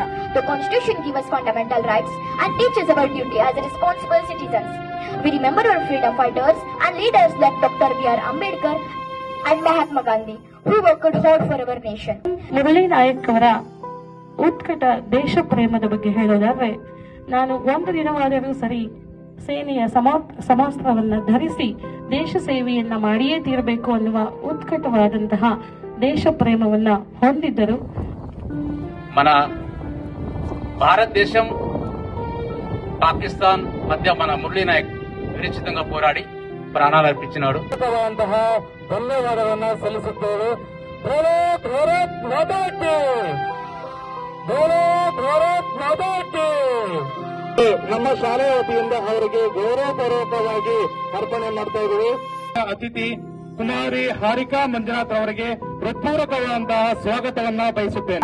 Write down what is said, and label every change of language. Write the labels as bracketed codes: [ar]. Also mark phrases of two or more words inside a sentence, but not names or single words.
[en] The Constitution gives us fundamental rights and teaches our duty as responsible citizens. We remember our freedom fighters and leaders like Dr. B.R. Ambedkar and Mahatma Gandhi, who worked hard for our nation. [kn] ಮುರಳಿ ನಾಯಕ್ ಅವರ ಉತ್ಕಟ ದೇಶ ಪ್ರೇಮದ ಬಗ್ಗೆ ಹೇಳೋದಾದ್ರೆ, ನಾನು ಒಂದು ದಿನವಾದರೂ ಸರಿ ಸೇನೆಯ ಸಮವಸ್ತ್ರವನ್ನ ಧರಿಸಿ ದೇಶ ಸೇವೆಯನ್ನ ಮಾಡಿಯೇ ತೀರಬೇಕು ಅನ್ನುವ ಉತ್ಕಟವಾದಂತಹ ದೇಶ ప్రేమವನ್ನ ಹೊಂದಿದ್ದರು. [te] మన భారతదేశం పాకిస్తాన్ మధ్య మన మురళీ నాయక్ విరచితంగా పోరాడి ప్రాణాలు అర్పించినాడు. [kn] ధన్యవాదాలను సಲ್ಲಿಸುತ್ತೇವೆ. ನಮ್ಮ ಶಾಲೆಯ ವತಿಯಿಂದ ಅವರಿಗೆ ಗೌರವಪೂರ್ವಕವಾಗಿ ಅರ್ಪಣೆ ಮಾಡ್ತಾ ಇದ್ದೀವಿ. ಅತಿಥಿ ಕುಮಾರಿ ಹಾರಿಕಾ ಮಂಜುನಾಥ್ ಅವರಿಗೆ ಹೃತ್ಪೂರ್ವಕವಾದಂತಹ ಸ್ವಾಗತವನ್ನ ಬಯಸುತ್ತೇನೆ.